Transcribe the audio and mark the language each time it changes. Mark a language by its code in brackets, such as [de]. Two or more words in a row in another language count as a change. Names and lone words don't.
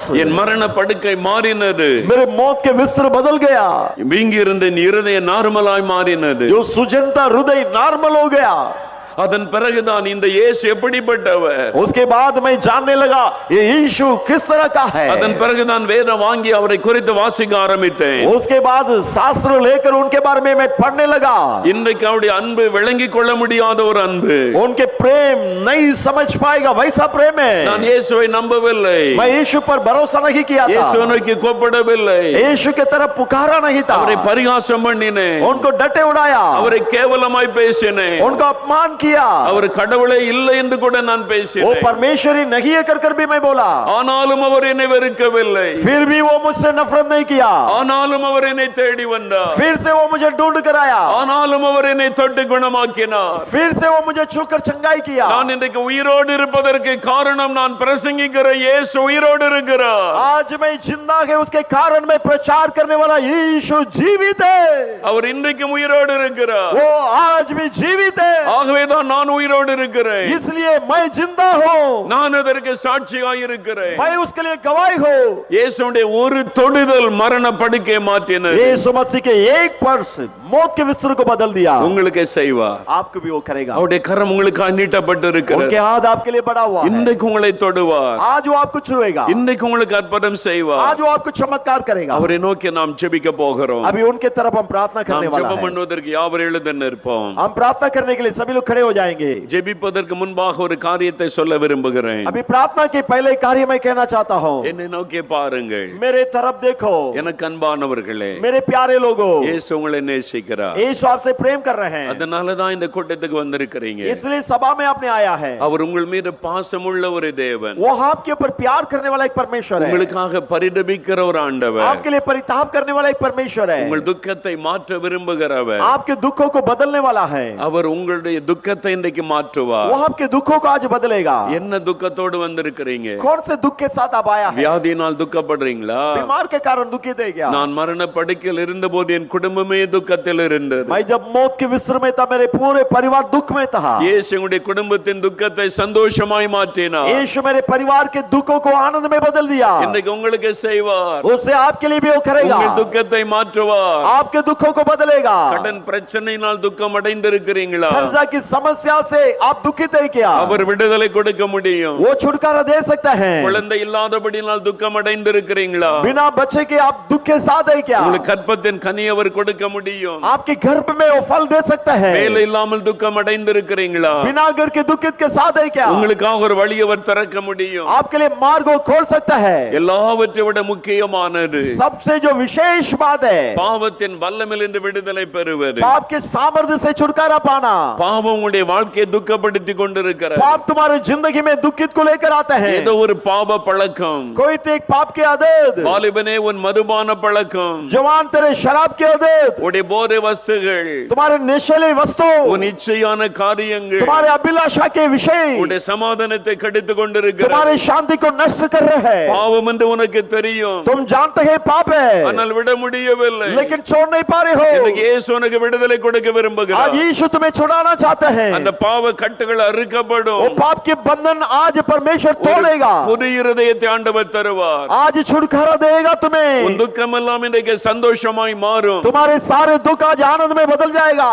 [ta] என் மரண படுக்கை மாறினது. [hi] मेरे मौत के विस्तर बदल गया. [ta] வீங்கி இருந்த என் இருதயம் நார்மலாய் மாறினது. [hi] जो सुजनता हृदय नॉर्मल हो गया. [ta] அதன் பிறகுதான் இந்த இயேசு எப்படிப்பட்டவர். [hi] उसके बाद मैं जानने लगा ये यीशु किस तरह का है. [ta] அதன் பிறகுதான் வேதம் வாங்கி அவரை குறித்து வாசிக்க ஆரம்பித்தேன். [hi] उसके बाद शास्त्र लेकर उनके बारे में मैं पढ़ने लगा. [ta] இன்றைக்கு அவருடைய அன்பு விளங்கிக் கொள்ள முடியாத ஒரு அன்பு. [hi] उनके प्रेम नहीं समझ पाएगा वैसा प्रेम है. [ta] நான் இயேசுவை நம்பவில்லை. [hi] मैं यीशु पर भरोसा नहीं किया था. [ta] இயேசுவுக்கு கூப்பிடவில்லை. [hi] यीशु की तरफ पुकारा नहीं था. [ta] அவரை பரிகாசம் பண்ணினேன். [hi] उनको डटे उड़ाया. [ta] அவரை கேவலமாய் பேசினேன். [hi] उनको अपमान किया. [ta] அவர் கடவுளே இல்லை என்று கூட நான் [hi] वो [ta] பேசினேன். [hi] परमेश्वरी नहीं है कर भी मैं बोला. [ta] ஆனாலும் அவர் என்னை வெறுக்கவில்லை. [hi] फिर भी वो मुझसे नफरत नहीं किया. [ta] ஆனாலும் அவர் என்னை தேடி வந்தார். [hi] फिर से वो मुझे ढूंढ कर आया. [ta] ஆனாலும் அவர் என்னை தொட்டு குணமாக்கினார். [hi] फिर से वो मुझे छूकर चंगाई किया. [ta] நான் இன்றைக்கு உயிரோடு இருப்பதற்கு காரணம் நான் பிரசங்கிக்கிற இயேசு உயிரோடு இருக்கிறார். [hi] आज मैं जिंदा है उसके कारण मैं प्रचार करने वाला यीशु जीवित है. [ta] அவர் இன்றைக்கும் உயிரோடு இருக்கிறார். [hi] वो आज भी जीवित है. [ta] ஆகவேதான் நான் உயிரோடு இருக்கிறேன். [hi] इसलिए मैं जिंदा हूँ. [ta] நான் அதற்கு சாட்சியாய் இருக்கிறேன். [hi] मैं उसके लिए गवाही हूँ. [ta] இயேசுவுடைய ஒரு தொடுதல் மரண படுக்கையை மாற்றினது. [hi] यीशु मसीह के एक स्पर्श मौत के बिस्तर को बदल दिया. [ta] உங்களுக்கு செய்வார். [hi] आपको भी वो करेगा. [ta] அவருடைய கரம் உங்களுக்கு நீட்டப்பட்டு இருக்கிறது. [hi] उनके हाथ आपके लिए बढ़ा हुआ है. [ta] இன்றைக்கு உங்களை தொடுவார். [hi] आज वो आपको छुएगा. [ta] இன்றைக்கு உங்களுக்கு அற்புதம் செய்வார். [hi] आज वो आपको चमत्कार करेगा. [ta] அவரை நோக்கி நாம் ஜெபிக்க போகிறோம். [hi] अभी उनके तरफ हम प्रार्थना करने [ta] நாம் [hi] वाला [ta] ஜெபம் [hi] है. [ta] பண்ணுவதற்கு யாவர் எழுந்து நிற்போம். [hi] हम प्रार्थना करने के लिए सभी लोग खड़े हो जाएंगे. [ta] ஜெபிப்பதற்கு முன்பாக ஒரு காரியத்தை சொல்ல விரும்புகிறேன். [hi] अभी प्रार्थना के पहले कार्य मैं कहना चाहता हूँ. [ta] என்னை நோக்கி பாருங்கள். [hi] मेरे तरफ देखो. [ta] எனக்கு அன்பானவர்களே, [hi] मेरे प्यारे लोगों, [ta] இயேசு உங்களை நேசிக்கிறார். [hi] यीशु आपसे प्रेम कर रहे हैं. [ta] அதனால தான் இந்த கூட்டத்துக்கு வந்திருக்கிறீங்க. [hi] इसलिए सभा में आपने आया है. [ta] அவர் உங்கள் மீது பாசமுள்ள ஒரு தேவன். [hi] वो आपके ऊपर प्यार करने वाला एक परमेश्वर है. [ta] உங்களுக்காக பரிதபிக்கிற ஒரு ஆண்டவர். [hi] आपके लिए परिताप करने वाला एक परमेश्वर है. [ta] உங்கள் துக்கத்தை மாற்ற விரும்புகிறவர். [hi] आपके दुखों को बदलने वाला है. [ta] அவர் உங்களுடைய துக்கத்தை இன்றைக்கு மாற்றுவார். [hi] वो आपके दुखों को आज बदलेगा. [ta] என்ன துக்கத்தோடு வந்திருக்கிறீங்க? [hi] कौन से दुख के साथ आप आया है? [ta] வியாதியினால் துக்கப்படுறீங்களா? [hi] बीमार के कारण दुखित है क्या? [ta] நான் மரண படுக்கையில் இருந்தபோது என் குடும்பமே துக்கத்தில் இருந்தது. [hi] मैं जब मौत के विस्र में था मेरे पूरे परिवार दुख में था. [ta] இயேசு உங்களுடைய குடும்பத்தின் துக்கத்தை சந்தோஷமாய் மாற்றினார். [hi] यीशु मेरे परिवार के दुखों को आनंद में बदल दिया. [ta] இன்றைக்கு உங்களுக்கு செய்வார். [hi] उससे आपके लिए भी वो करेगा. [ta] உங்கள் துக்கத்தை மாற்றுவார். [hi] आपके दुखों को बदलेगा. [ta] கடன் பிரச்சனையினால் துக்கம் அடைந்திருக்கிறீங்களா? [hi] कर्जा की समस्या से आप दुखित है क्या? [ta] அவர் விடுதலை கொடுக்க முடியும். [hi] वो छुटकारा दे सकता है. [ta] குழந்தை இல்லாதபடியினால் துக்கம் அடைந்திருக்கிறீங்களா? [hi] बिना बच्चे के आप दुख के साथ है क्या? [ta] உங்களுக்கு கற்பத்தின் கனி அவர் கொடுக்க முடியும். [hi] आपके गर्भ में वो फल दे सकता है. [ta] வேலை இல்லாமல் துக்கம் அடைந்திருக்கிறீங்களா? [hi] बिना घर के दुखित के साथ है क्या? [ta] உங்களுக்காக ஒரு வழி அவர் திறக்க முடியும். [hi] आपके लिए मार्ग वो खोल सकता है. [ta] எல்லாவற்றை விட முக்கியமானது [hi] सबसे जो विशेष बात है [ta] பாவத்தின் வல்லமையிலிருந்து விடுதலை பெறுவது. [hi] पाप के सामर्थ्य से छुटकारा पाना. [ta] பாவம் உங்களுடைய வாழ்க்கையை துக்கப்படுத்தி கொண்டிருக்கிறது. [hi] पाप तुम्हारे जिंदगी में दुखित को लेकर आता है. [ta] ஏதோ ஒரு பாவ பழக்கம். [hi] कोई तो एक पाप की आदत. [ta] வாலிபனே உன் மதுபான பழக்கம். [hi] जवान तेरे शराब की आदत. [ta] உடைய போதை வஸ்துகள். [hi] तुम्हारे नशीले वस्तु. [ta] உன் இச்சையான காரியங்கள். [hi] तुम्हारे अभिलाषा के विषय. [ta] உடைய சமாதானத்தை கெடுத்துக் கொண்டிருக்கிறது. [hi] तुम्हारी शांति को नष्ट कर रहे हैं. [ta] பாவம் என்று உனக்கு தெரியும். [hi] तुम जानते हैं पाप है. [ta] ஆனால் விட முடியவில்லை. [hi] लेकिन छोड़ नहीं पा रहे हो. [ta] இன்னைக்கு இயேசு உனக்கு விடுதலை கொடுக்க [hi] आज [ta] விரும்புகிறார். [hi] यीशु तुम्हें छुड़ाना चाहते हैं. [ta] அந்த பாவ கட்டுகள் அறுக்கப்படும். [hi] वो पाप के बंधन आज परमेश्वर तोड़ेगा. [ta] புது இருதயத்தை ஆண்டவர் தருவார். [hi] आज छुटकारा देगा तुम्हें. [ta] உன் துக்கம் எல்லாம் இன்றைக்கு சந்தோஷமாய் மாறும். [hi] तुम्हारे सारे दुख आज आनंद में बदल जाएगा.